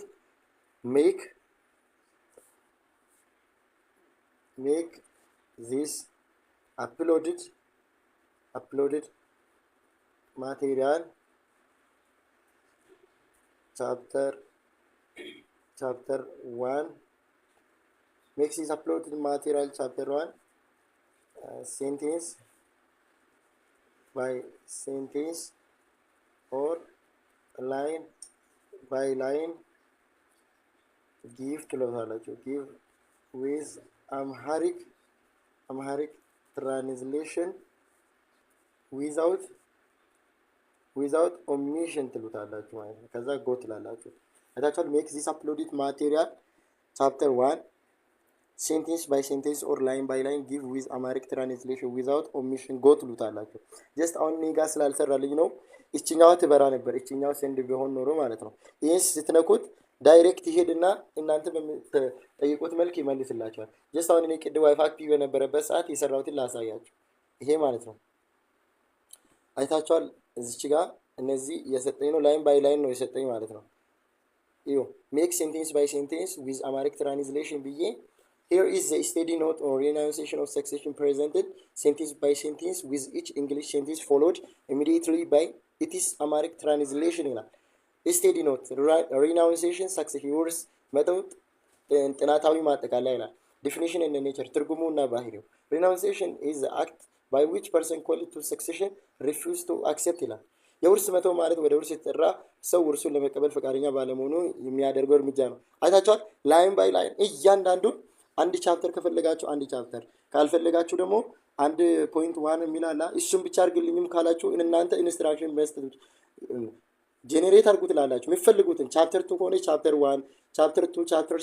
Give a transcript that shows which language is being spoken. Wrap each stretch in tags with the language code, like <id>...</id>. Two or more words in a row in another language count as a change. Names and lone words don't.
<en>make this uploaded material chapter 1 makes this uploaded material chapter 1 sentence by sentence or line by line give with Amharic translation without omission</en> <am>ትሉታላችሁ ማለት ነው። ከዛ ጎ ትላላችሁ። አይታችኋል።</am> <en>make this uploaded material chapter 1 sentence by sentence or line by line give with Amharic translation without omission go</en> <am>ትሉታላችሁ። ጀስት አሁን እኔ ጋር ስላልሰራልኝ ነው። እቺኛው ትበራ ነበር። እቺኛው ሴንድ ቢሆን ኖሮ ማለት ነው። ይሄን ስትነኩት ዳይሬክት ይሄድና እናንተ በምትጠይቁት መልክ ይመልስላችኋል። ጀስት አሁን እኔ ቅድም ዋይፋይ አክቲቭ በነበረበት ሰዓት የሰራሁትን ላሳያችሁ። ይሄ ማለት ነው። አይታችኋል። እዚች ጋር እነዚህ የሰጠኝ ነው።</am> <en>line by line</en> <am>ነው የሰጠኝ ማለት ነው። ይሄ</am> <en>make sentence by sentence with Amharic translation ብዬ here is the steady note or renunciation of succession presented sentence by sentence with each English sentence followed immediately by its Amharic translation ይላል። steady note renunciation succession words</en> <am>መተውት ጥናታዊ ማጠቃለያ ይላል።</am> <en>definition and nature</en> <am>ትርጉሙና ባህሪው</am> <en>renunciation is the act by which person called to succession refuse to accept</en> <am>ይላል። የውርስ መተው ማለት ወደ ውርስ የተጠራ ሰው ውርሱን ለመቀበል ፈቃደኛ ባለመሆኑ የሚያደርገው እርምጃ ነው። አይታችኋል።</am> <en>line by line</en> <am>እያንዳንዱን አንድ ቻፕተር ከፈለጋችሁ አንድ ቻፕተር ካልፈለጋችሁ ደግሞ 1.1 የሚላላ እሱን ብቻ አድርግልኝም ካላችሁ እናንተ ኢንስትራክሽን መስጠት ጄኔሬት አድርጉ ትላላችሁ። የሚፈልጉትን ቻፕተር 2 ከሆነ ቻፕተር 1፣ ቻፕተር 2፣ ቻፕተር</am>